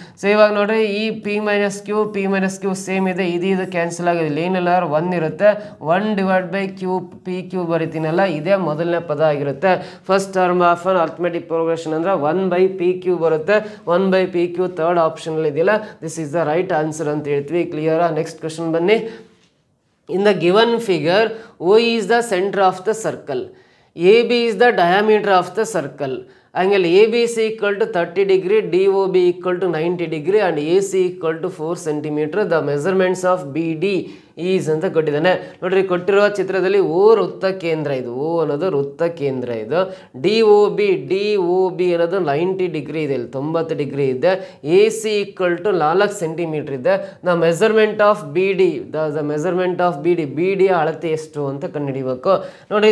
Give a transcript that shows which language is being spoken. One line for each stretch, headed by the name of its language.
Kannada: So ಇವಾಗ ನೋಡ್ರಿ, ಈ P - Q ಸೇಮ್ ಇದೆ, ಇದು ಕ್ಯಾನ್ಸಲ್ ಆಗೋದಿಲ್ಲ, ಏನಿಲ್ಲ 1 ಇರುತ್ತೆ. 1 / Q PQ ಬರಿತೀನಲ್ಲ, ಇದೇ ಮೊದಲನೇ ಪದ ಆಗಿರುತ್ತೆ. First term of an arithmetic progression ಅಂದರೆ 1/PQ ಬರುತ್ತೆ. 1/PQ ಥರ್ಡ್ ಆಪ್ಷನಲ್ಲಿ ಇದೆಯಲ್ಲ,
English: this is the right answer
Kannada: ಅಂತ ಹೇಳ್ತೀವಿ. ಕ್ಲಿಯರಾ? ನೆಕ್ಸ್ಟ್ ಕ್ವಶನ್ ಬನ್ನಿ.
English: In the given figure, O is the center of the circle, AB is the diameter of the circle, angle ABC = 30 degree, DOB = 90 degree and AC = 4 cm. The measurements of BD is
Kannada: ಅಂತ ಕೊಟ್ಟಿದ್ದಾನೆ ನೋಡ್ರಿ. ಕೊಟ್ಟಿರುವ ಚಿತ್ರದಲ್ಲಿ O ವೃತ್ತ ಕೇಂದ್ರ, ಇದು O ಅನ್ನೋದು ವೃತ್ತ ಕೇಂದ್ರ, ಇದು DOB ಅನ್ನೋದು 90 ಡಿಗ್ರಿ ಇದೆ, ಇಲ್ಲಿ 90 ಡಿಗ್ರಿ ಇದೆ. AC = 4 ಸೆಂಟಿಮೀಟರ್ ಇದೆ. The measurement of BD, the measurement of BD ಅಳತೆ ಎಷ್ಟು ಅಂತ ಕಂಡುಹಿಡಿಬೇಕು ನೋಡಿ.